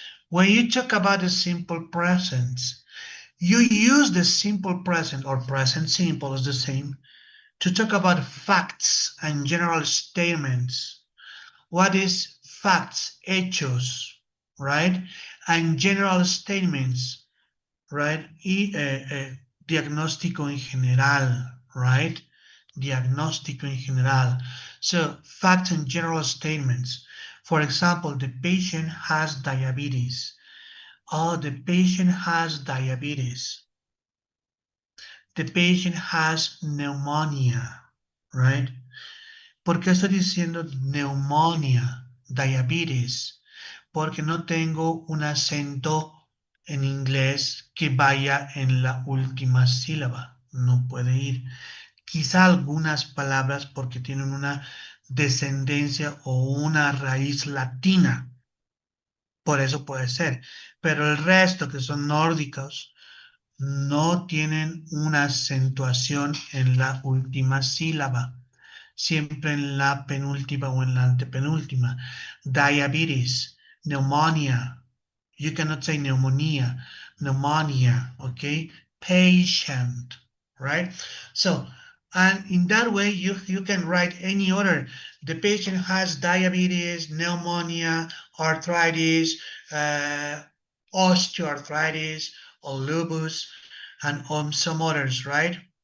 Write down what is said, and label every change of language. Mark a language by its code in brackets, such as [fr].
[en] When you talk about the simple presents, you use the simple present, or present simple is the same, to talk about facts and general statements. What is facts, hechos, right? And general statements, right? [es] Diagnóstico en general, right? Diagnóstico en general. [en] So facts and general statements. For example, the patient has diabetes. Oh, the patient has diabetes. The patient has pneumonia, right? [es] ¿Por qué estoy diciendo pneumonia, diabetes? Porque no tengo un acento en inglés que vaya en la última sílaba. No puede ir. Quizá algunas palabras porque tienen una descendencia o una raíz latina. Por eso puede ser. Pero el resto, que son nórdicos, no tienen una acentuación en la última sílaba, siempre en la penúltima o en la antepenúltima. [en] Diabetes, pneumonia. You cannot say pneumonia, pneumonia, okay? Patient, right? So, and in that way, you can write any order. The patient has diabetes, pneumonia, arthritis, osteoarthritis, or lupus, and some others, right?